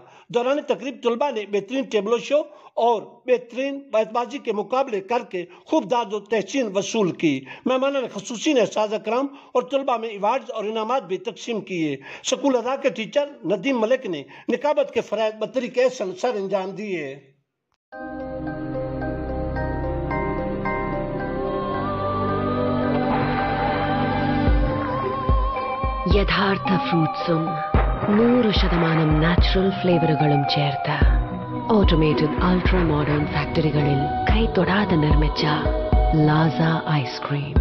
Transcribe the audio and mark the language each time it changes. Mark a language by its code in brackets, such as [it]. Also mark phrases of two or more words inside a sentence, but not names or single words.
[ur] دوران تقریب طلباء نے بہترین [en] tableau show [ur] اور بہترین بیت بازی کے مقابلے کر کے خوب داد و تحسین وصول کی۔ مہمانان خصوصی نے اساتذہ کرام اور طلباء میں ایوارڈز اور انعامات بھی تقسیم کیے۔ سکول ادا کے ٹیچر ندیم ملک نے نقابت کے فرائض بطریق احسن سر انجام دیے۔ [ml] യഥാർത്ഥ ഫ്രൂട്ട്സും 100% നാച്ചുറൽ ഫ്ലേവറുകളും ചേർത്ത് [en] automated ultra modern [ml] ഫാക്ടറികളിൽ കൈതൊടാതെ നിർമ്മിച്ച ലാസ ഐസ്ക്രീം.